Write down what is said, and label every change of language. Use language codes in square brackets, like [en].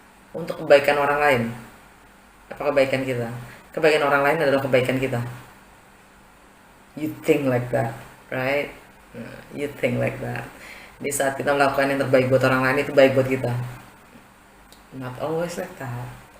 [id] Untuk kebaikan orang lain. Apa kebaikan kita? Kebaikan orang lain adalah kebaikan kita. [en] You think like that, right? You think like that. [id] Di saat kita melakukan yang terbaik buat orang lain, itu baik buat kita. [en] Not always like that.